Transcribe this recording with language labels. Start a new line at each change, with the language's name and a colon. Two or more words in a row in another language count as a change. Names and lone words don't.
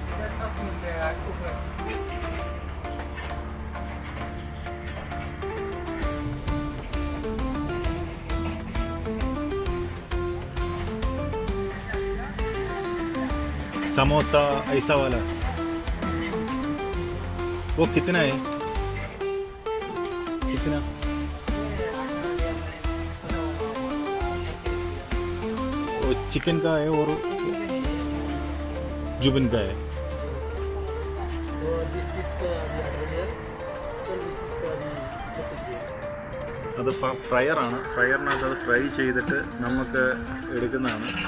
Hindi: समोसा ऐसा वाला वो कितना है? कितना? वो चिकन का है और जुबिन का है.
Malayalam: അത് ഫ്രയറാണ്. ഫ്രയറിനകത്ത് അത് ഫ്രൈ ചെയ്തിട്ട് നമുക്ക് എടുക്കുന്നതാണ്.